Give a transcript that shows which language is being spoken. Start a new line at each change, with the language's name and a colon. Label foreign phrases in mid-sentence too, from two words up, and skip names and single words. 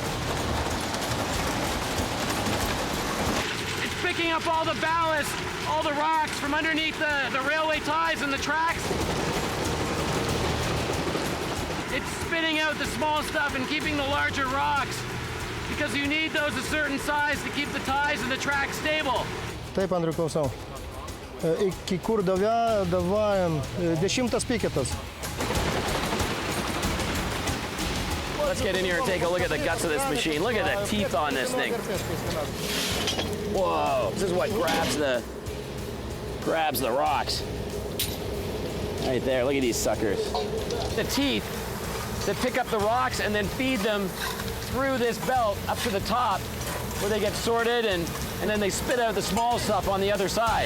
English: It's picking up all the ballast, all the rocks from underneath the railway ties and the tracks. It's spitting out the small stuff and keeping the larger rocks because you need those a certain size to keep the ties and the track stable.
Lithuanian: Taip, Andriu, klausau. Iki kur davajam 10 piketas.
English: Let's get in here and take a look at the guts of this machine. Look at the teeth on this thing. Whoa, this is what grabs the rocks. Right there, look at these suckers. The teeth that pick up the rocks and then feed them through this belt up to the top where they get sorted and then they spit out the small stuff on the other side.